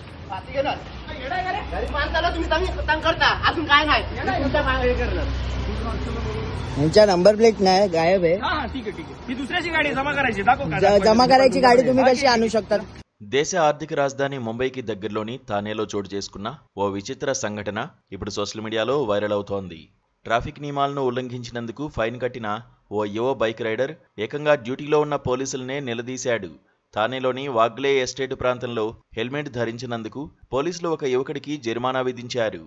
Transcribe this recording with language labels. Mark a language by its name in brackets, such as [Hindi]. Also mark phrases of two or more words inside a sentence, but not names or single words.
[Marathi] गरीब माणसाला तुम्ही तंग करता, अजून काय नाही तुमच्या हे करणार. यांच्या नंबर प्लेट नाही, गायब आहे. ठीक आहे. ही दुसऱ्याची गाडी जमा करायची, जमा करायची गाडी तुम्ही कशी आणू शकता? [Telugu] దేశ ఆర్థిక రాజధాని ముంబైకి దగ్గరలోని థానేలో చోటు చేసుకున్న ఓ విచిత్ర సంఘటన ఇప్పుడు [English] social mediaలో [Telugu] వైరల్ అవుతోంది. ట్రాఫిక్ నియమాలను ఉల్లంఘించినందుకు ఫైన్ కట్టిన ఓ యువ [English] bike rider [Telugu] ఏకంగా డ్యూటీలో ఉన్న పోలీసులనే నిలదీశాడు. థానేలోని వాగ్లే ఎస్టేట్ ప్రాంతంలో హెల్మెట్ ధరించినందుకు పోలీసులు ఒక యువకుడికి జరిమానా విధించారు.